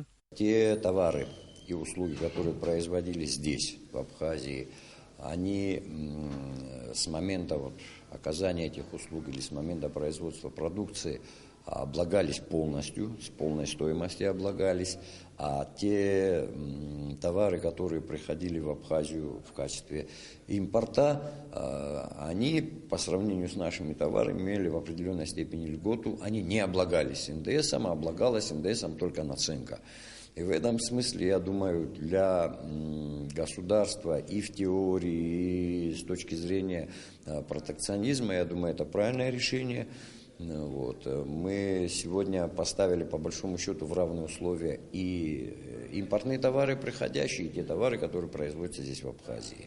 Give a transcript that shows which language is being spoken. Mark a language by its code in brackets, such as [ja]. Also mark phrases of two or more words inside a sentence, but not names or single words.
[ru] Те товары и услуги, которые производились здесь, в Абхазии, они с момента оказания этих услуг или с момента производства продукции облагались полностью, с полной стоимости облагались, а те товары, которые приходили в Абхазию в качестве импорта, они по сравнению с нашими товарами имели в определенной степени льготу, они не облагались НДСом, а облагалась НДСом только наценка. И в этом смысле, я думаю, для государства и в теории, и с точки зрения протекционизма. Я думаю, это правильное решение. Вот. Мы сегодня поставили по большому счету в равные условия и импортные товары, приходящие, и те товары, которые производятся здесь в Абхазии.